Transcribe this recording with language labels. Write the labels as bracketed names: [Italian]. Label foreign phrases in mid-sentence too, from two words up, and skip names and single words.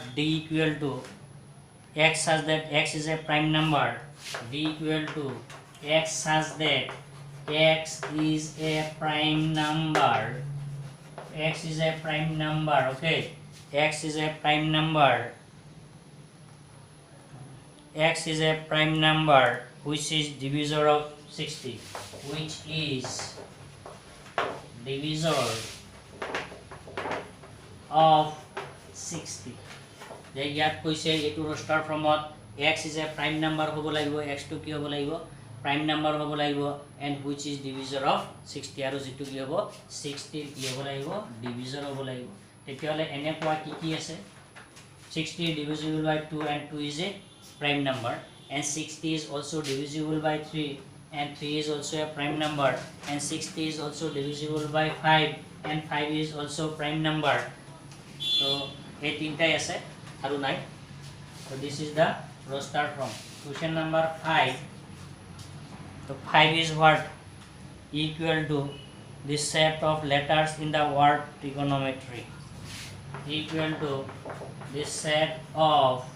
[English] D equal to x such that x is a prime number, D equal to x such that x is a prime number, x is a prime number, okay, x is a prime number, x is a prime number which is divisor of 60, which is divisor of 60 [Assamese] যে ইয়াত কৈছে এটো [English] roster formত x is a prime number [Assamese] হ'ব লাগিব [English] x to [Assamese] কি হ'ব লাগিব [English] prime number [Assamese] হ'ব লাগিব [English] and which is divisor of 60 [Assamese] আৰু যেটো কি হ'ব [English] 60 [Assamese] কি হ'ব লাগিব [English] divisor [Assamese] হ'ব লাগিব তেতিয়ালে এনে কোৱা কি আছে [English] 60 divisible by 2 and 2 is a prime number and 60 is also divisible by 3 and 3 is also a prime number and 60 is also divisible by 5 and 5 is also prime number. [Assamese] So এই তিনটাই আছে আৰু নাই. [English] So this is the roster from question number 5. So 5 is what equal to this set of letters in the word trigonometry equal to this set of